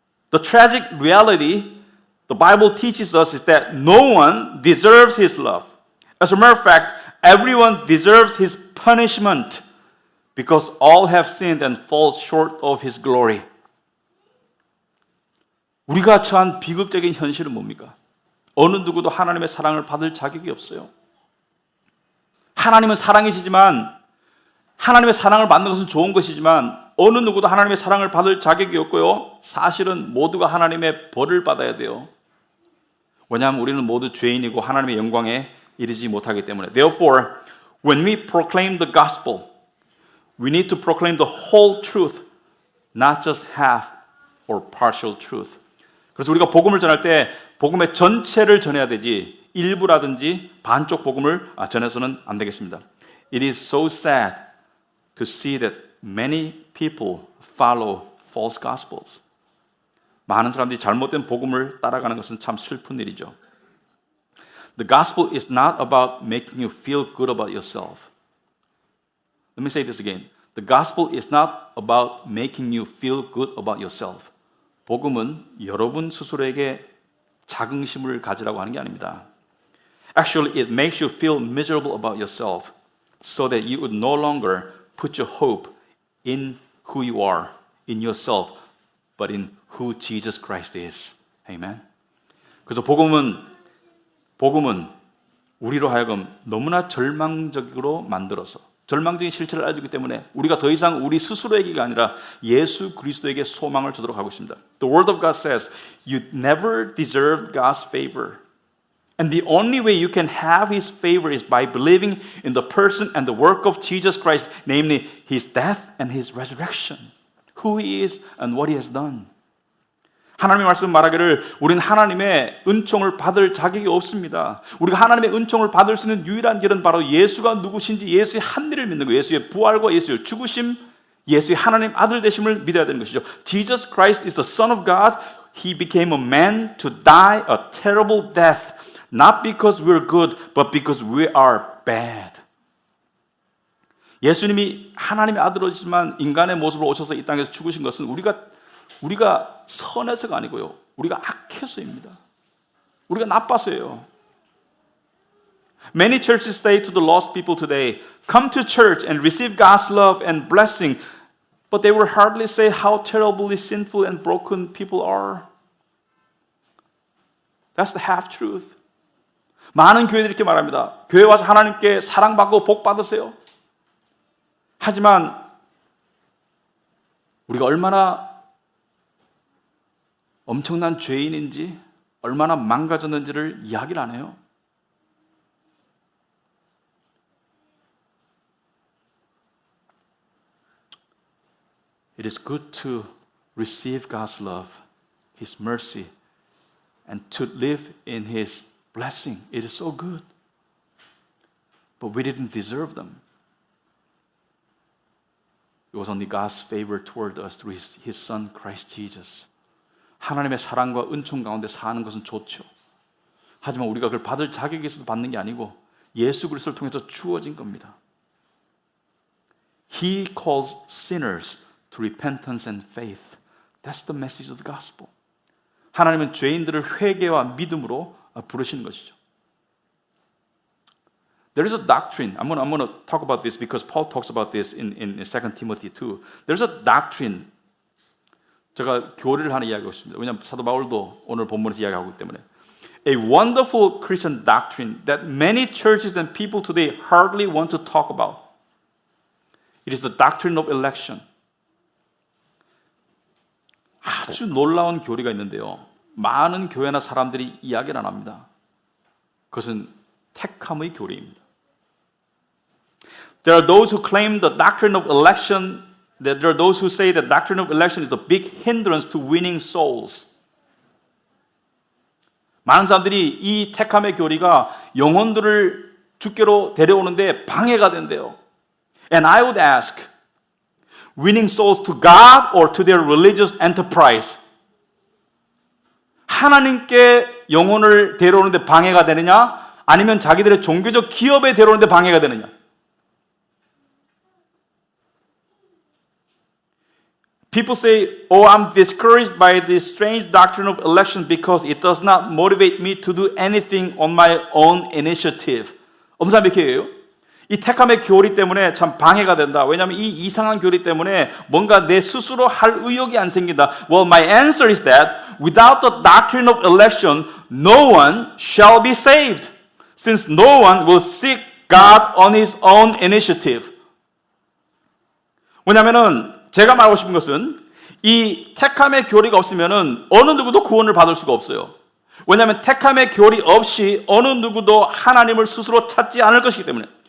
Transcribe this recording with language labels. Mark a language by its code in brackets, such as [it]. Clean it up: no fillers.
[en] The tragic reality the Bible teaches us is that no one deserves His love. As a matter of fact, everyone deserves His punishment because all have sinned and fall short of His glory. [ko] 우리가 처한 비극적인 현실은 뭡니까? 어느 누구도 하나님의 사랑을 받을 자격이 없어요. 하나님은 사랑이시지만 하나님의 사랑을 받는 것은 좋은 것이지만 어느 누구도 하나님의 사랑을 받을 자격이 없고요. 사실은 모두가 하나님의 벌을 받아야 돼요. 왜냐하면 우리는 모두 죄인이고 하나님의 영광에 이르지 못하기 때문에. [en] Therefore, when we proclaim the gospel, we need to proclaim the whole truth, not just half or partial truth. [ko] 그래서 우리가 복음을 전할 때 복음의 전체를 전해야 되지 일부라든지 반쪽 복음을 전해서는 안 되겠습니다. [en] It is so sad to see that many people follow false gospels. [ko] 많은 사람들이 잘못된 복음을 따라가는 것은 참 슬픈 일이죠. [en] The gospel is not about making you feel good about yourself. Let me say this again. The gospel is not about making you feel good about yourself. [ko] 복음은 여러분 스스로에게 자긍심을 가지라고 하는 게 아닙니다. [en] Actually, it makes you feel miserable about yourself so that you would no longer put your hope in who you are, in yourself, but in who Jesus Christ is. Amen. [ko] 그래서 복음은 우리로 하여금 너무나 절망적으로 만들어서 절망적인 실체를 알려주기 때문에 우리가 더 이상 우리 스스로에게가 아니라 예수 그리스도에게 소망을 주도록 하고 있습니다. [en] The Word of God says, you never deserved God's favor. And the only way you can have His favor is by believing in the person and the work of Jesus Christ, namely His death and His resurrection, who He is and what He has done. [ko] 하나님의 말씀 말하기를 우리는 하나님의 은총을 받을 자격이 없습니다. 우리가 하나님의 은총을 받을 수 있는 유일한 길은 바로 예수가 누구신지 예수의 한 일을 믿는 거예요. 예수의 부활과 예수의 죽으심, 예수의 하나님 아들 되심을 믿어야 되는 것이죠. [en] Jesus Christ is the Son of God. He became a man to die a terrible death. Not because we're good, but because we are bad. [ko] 예수님이 하나님의 아들이지만 인간의 모습으로 오셔서 이 땅에서 죽으신 것은 우리가 선해서가 아니고요. 우리가 악해서입니다. 우리가 나빠서예요. [en] Many churches say to the lost people today, come to church and receive God's love and blessing, but they will hardly say how terribly sinful and broken people are. That's the half truth. [ko] 많은 교회들이 이렇게 말합니다. 교회 와서 하나님께 사랑받고 복 받으세요. 하지만 우리가 얼마나 엄청난 죄인인지 얼마나 망가졌는지를 이야기를 안 해요. [en] It is good to receive God's love, His mercy, and to live in His blessing. It is so good. But we didn't deserve them. It was only God's favor toward us through His Son, Christ Jesus. [ko] 하나님의 사랑과 은총 가운데 사는 것은 좋죠. 하지만 우리가 그걸 받을 자격이 있어서 받는 게 아니고 예수 그리스도를 통해서 주어진 겁니다. [en] He calls sinners to repentance and faith. That's the message of the gospel. [ko] 하나님은 죄인들을 회개와 믿음으로 부르시는 것이죠. [en] There is a doctrine. I'm going to talk about this because Paul talks about this in 2 Timothy 2. There's a doctrine [ko] 제가 교리를 하나 이야기하고 있습니다. 왜냐하면 사도 바울도 오늘 본문에서 이야기하고 있기 때문에. [en] A wonderful Christian doctrine that many churches and people today hardly want to talk about. It is the doctrine of election. [ko] 아주 놀라운 교리가 있는데요. 많은 교회나 사람들이 이야기를 안 합니다. 그것은 택함의 교리입니다. [en] There are those who claim the doctrine of election, that there are those who say that doctrine of election is a big hindrance to winning souls. [ko] 많은 사람들이 이 택함의 교리가 영혼들을 주께로 데려오는데 방해가 된대요. [en] And I would ask, winning souls to God or to their religious enterprise? [ko] 하나님께 영혼을 데려오는데 방해가 되느냐? 아니면 자기들의 종교적 기업에 데려오는데 방해가 되느냐? [en] People say, oh, I'm discouraged by this strange doctrine of election because it does not motivate me to do anything on my own initiative. [ko] 어떤 사람이 이렇게 해요? 이 택함의 교리 때문에 참 방해가 된다. 왜냐하면 이 이상한 교리 때문에 뭔가 내 스스로 할 의욕이 안 생긴다. [en] Well, my answer is that without the doctrine of election, no one shall be saved, since no one will seek God on his own initiative. [ko] 왜냐하면은 제가 말하고 싶은 것은 이 택함의 교리가 없으면은 어느 누구도 구원을 받을 수가 없어요. 왜냐하면 택함의 교리 없이 어느 누구도 하나님을 스스로 찾지 않을 것이기 때문에.